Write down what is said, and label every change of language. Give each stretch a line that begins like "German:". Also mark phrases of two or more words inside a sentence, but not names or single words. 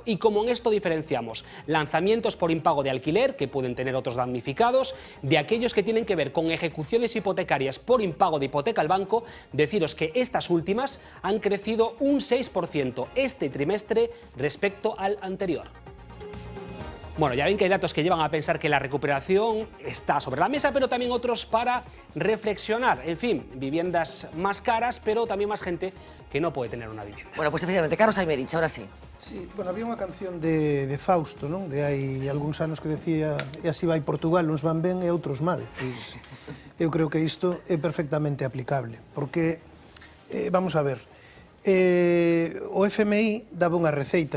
Spanish: Y como en esto diferenciamos lanzamientos por impago de alquiler, que pueden tener otros damnificados, de aquellos que tienen que ver con ejecuciones hipotecarias por impago de hipoteca al banco, deciros que estas últimas han crecido un 6% este trimestre respecto al anterior. Bueno, ya ven que hay datos que llevan a pensar que la recuperación está sobre la mesa, pero también otros para reflexionar. En fin, viviendas más caras, pero también más gente que no puede tener una vivienda. Bueno, pues efectivamente, Carlos Aymerich, ahora sí.
Galician: Sí, bueno, había unha canción de Fausto, non? De hai algúns anos que decía e así vai Portugal, uns van ben e outros mal. Pois, eu creo que isto é perfectamente aplicable, porque, vamos a ver, o FMI daba unhas receitas,